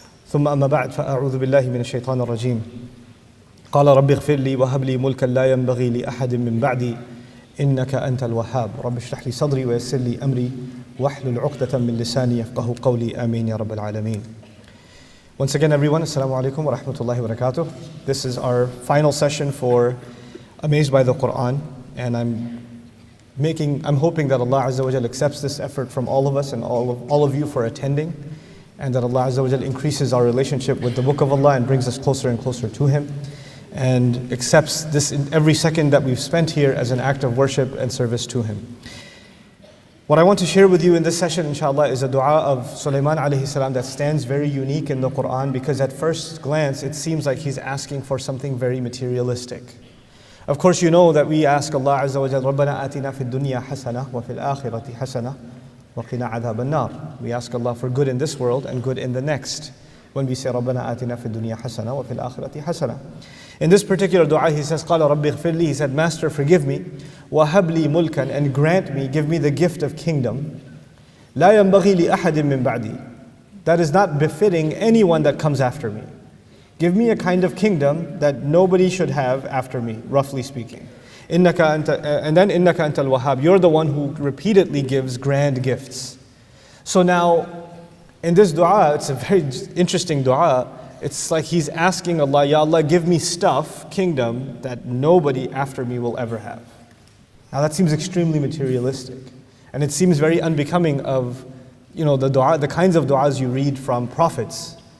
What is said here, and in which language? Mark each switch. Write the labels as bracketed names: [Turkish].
[Arabic] ثم أما بعد فأعوذ بالله من الشيطان الرجيم. قال رب اغفر لي وهب لي ملكا لا ينبغي لأحد من بعدي إنك أنت الوهاب. رب اشرح لي صدري ويسر لي أمري واحلل عقدة من لساني يفقه قولي. آمين يا رب العالمين. [English] Once again, everyone, [Arabic] assalamu alaikum wa rahmatullahi wa barakatuh. [English] This is our final session for Amazed by the Quran, and I'm hoping that Allah Azza wa Jal accepts this effort from all of us and all of you for attending, and that Allah Azza wa Jal increases our relationship with the Book of Allah and brings us closer and closer to Him, and accepts this in every second that we've spent here as an act of worship and service to Him. What I want to share with you in this session, inshallah, is a dua of Suleiman alayhi salam that stands very unique in the Quran, because at first glance it seems like he's asking for something very materialistic. Of course, you know that we ask Allah Azza wa Jalla, [Arabic] رَبَّنَا آتِنَا فِي الدُّنْيَا حَسَنَةً وَفِي الْآخِرَةِ حَسَنَةً وَقِنَا عَذَابَ النَّارِ. [English] We ask Allah for good in this world and good in the next. When we say [Arabic] رَبَّنَا آتِنَا فِي الدُّنْيا حَسَنَةً وَفِي الْآخِرَةِ حَسَنَةً. [English] In this particular dua, he says, [Arabic] قَالَ رَبِّ اغْفِرْ لِي. [English] He said, Master, forgive me. [Arabic] وَهَبْ لِي مُلْكًا. [English] And grant me, give me the gift of kingdom. [Arabic] لَا يَنْبَغِي لِأَحَدٍ مِّن بَعْدِي. [English] That is not befitting anyone that comes after me. Give me a kind of kingdom that nobody should have after me, roughly speaking. [Arabic] إِنَّكَ أَنْتَ, [English] and then [Arabic] إِنَّكَ أَنْتَ الْوَهَابِ. [English] You're the one who repeatedly gives grand gifts. So now, in this dua, it's a very interesting dua. It's like he's asking Allah, Ya Allah, give me stuff, kingdom, that nobody after me will ever have. Now that seems extremely materialistic. And it seems very unbecoming of, the kinds of du'as you read from prophets.